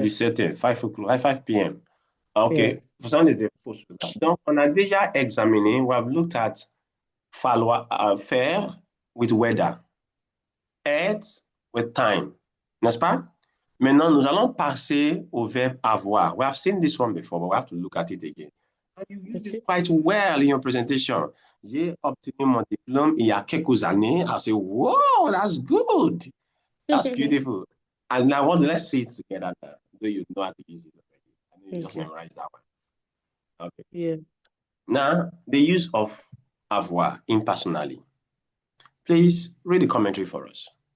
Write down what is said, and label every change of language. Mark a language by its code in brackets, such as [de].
[en] 17h, 5 o'clock, 5 p.m. OK. yeah. [fr] Vous avez des infos sur ça. Donc, on a déjà examiné, [en] we have looked at falloir, faire with weather, être with time, [fr] n'est-ce pas? Maintenant, nous allons passer au verbe avoir. [en] We have seen this one before, but we have to look at it again. And you use it Okay. quite well in your presentation. [fr] J'ai obtenu mon diplôme il y a quelques années. [en] I say, wow, that's good. That's beautiful. And now, let's see it together now. Do you know how to use it already? I know you just Okay. memorize that one. Okay. Yeah. Now, the use of avoir impersonally. Please read the commentary for us.